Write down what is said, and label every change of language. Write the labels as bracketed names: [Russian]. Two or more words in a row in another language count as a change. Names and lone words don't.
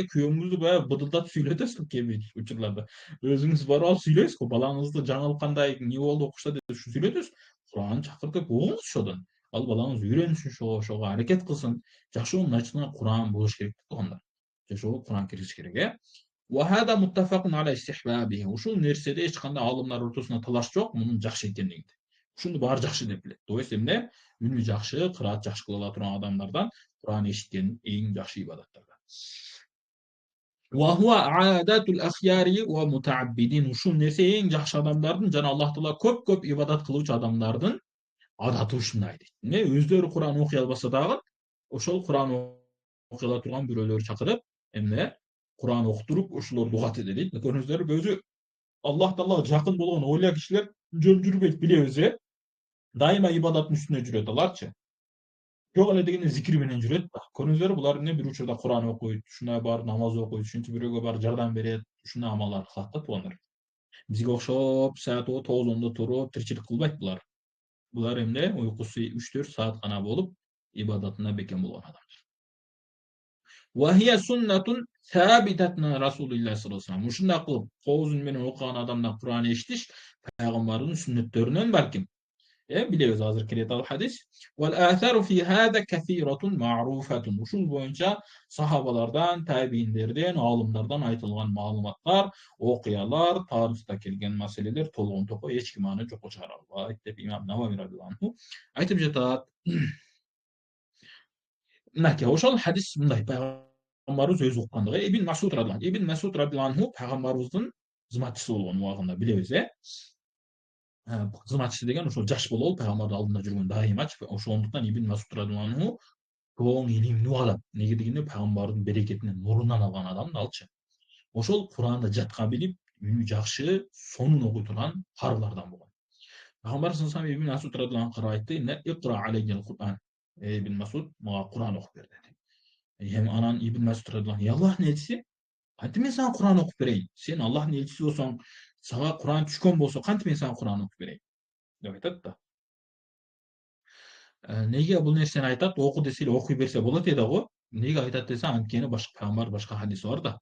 [Kyrgyz] Күйөөңүздү баягы быдылдатып сүйлөтөсүз кээ бир учурларда. Өзүңүз барып алып сүйлөйсүз го, балаңызды жаңылык кандай, эмне болду окушта деп сүйлөтөсүз. Куранды чакыртып угуңуз ошодон. Ал балаңыз үйрөнсүн, ошого аракет кылсын. Жашоонун ачынан Куран болуш керек туугандар. Жашоого Куран киргизиш керек. [Arabic] وهذا متفق على استحبابه. [Kyrgyz] Ушул нерседе эч кандай алымдар ортосунда талаш жок, мунун жакшы экендигинде. Ушуну баары жакшы деп билет. [Russian] То есть [Kyrgyz] эмне? Үнү жакшы, кыраат жакшы кыла ала турган адамдардан Куран эшиткен эң жакшы ибадаттардан. [Arabic] وهو عادات الأخيار ومتعبدين. [Kyrgyz] Ушул нерсе эң жакшы адамдардын жана Аллах Таала көп ибадат кылуучу адамдардын адаты ушундай дейт. Эмне? Өздөрү Куран окуй албаса дагы, ошол Куран окуй ала турган бирөөлөрдү чакырып, эмне? Куран окутуруп, ошолорду угат эде дейт. Көрдүңүздөрбү? Өзү Аллах Таалага жакын болгон ойла кишилер жөн жүрбөйт, билебиз. Дайыма ибадаттын үстүнө жүрөт аларчы. Жок эле дегенде зикир менен жүрөт да. Көрдүңүздөрбү? Булар эмне? Бир учурда Куран окуйт, ушундай барып намаз окуйт, ушинтип бирөөгө барып жардам берет, ушундай амалдар кылат да туугандар. Бизге окшоп саат 9-10 туруп тиричилик кылбайт булар. Булар эмне? Уйкусу 3-4 саат гана болуп, ибадатына бекем болгон адамдар. [Arabic] وهي سنة ثابتة من رسول الله صلى الله عليه وسلم. [Kyrgyz] Ушундай кылып, кооз үн менен окуган адамдан Куран эшитиш пайгамбардын сүннөттөрүнөн балким. Билебиz азыр келет ал хадис. [Arabic] والآثار في هذا كثيرة معروفة. [Kyrgyz] Ушул боюнча сахабалардан, табииндерден, алымдардан айтылган маалыматтар, окуялар, тарыхта келген маселелер толгон топой эч ким аны жокко чыгара албайт деп Имам Навави [Arabic] رضي الله عنه [Kyrgyz] айтып жатат. Мынакей, ошол хадис мындай, пайгамбарыбыз өзү уккандыгы. Ибн Масуд [Arabic] رضي الله عنه [Kyrgyz] пайгамбарыбыздын кызматчысы болгон убагында билебиз. Кызматчысы деген ошол жаш болобу пайгамбардын алдында жүргөн дайымачы. Ошондуктан Ибн Масуд [Arabic] رضي الله عنه [Kyrgyz] чоң илимди угат алат. Неге дегенде пайгамбардын берекетинен, нурунан алган адам да алчы. Ошол Куранды жатка билип, үнү жакшы, сонун окуй турган каарылардан болгон. Пайгамбар [Arabic] صلى الله عليه [Kyrgyz] Ибн Масуд [Arabic] رضي الله عنه [Kyrgyz] айтты: [Arabic] "اقرأ علي القرآن." [Kyrgyz] Ибн Масуд мага Куран окуп бер деди. Анан Ибн Масуд [Arabic] رضي الله عنه: [Kyrgyz] "Аллахтын элчиси, кантип мен сага Куран окуп берейин? Сен Аллахтын элчиси болсоң, сага Куран түшкөн болсо, кантип мен сага Куран окуп берейин?" деп айтат да. Неге бул нерсени айтат? Оку десе эле окуй берсе болот эди го. Неге айтат десе, анткени башка пайгамбар башка хадиси бар да.